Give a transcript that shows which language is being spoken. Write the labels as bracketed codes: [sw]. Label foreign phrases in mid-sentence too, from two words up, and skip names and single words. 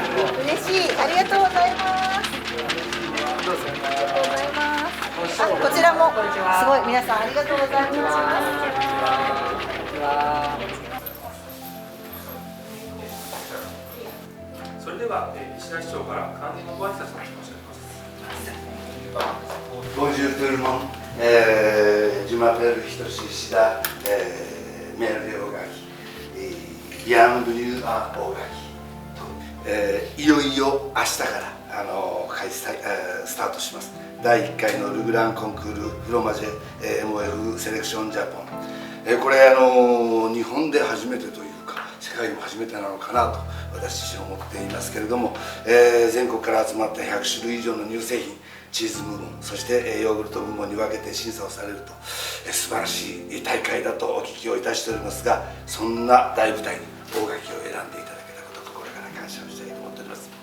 [ja] 嬉しい、ありがとうございます。こちらもすごい皆さんありがとうございます。それでは石田市長から関連のご挨拶を申し上げます。 [fr] Bonjour tout le monde. Je m'appelle Hitoshi Ishida, maire de Ogaki. Bienvenue à Ogaki. [ja] いよいよ明日からスタートします。第1回のルグランコンクールフロマジェ MOF セレクションジャポン。これ日本で初めてというか世界でも初めてなのかなと私自身思っていますけれども、全国から集まった100種類以上の乳製品、チーズ部門、そしてヨーグルト部門に分けて審査をされると、素晴らしい大会だとお聞きをいたしておりますが、そんな大舞台に大垣を選んでいただけたこと心から感謝をしたいと思っております。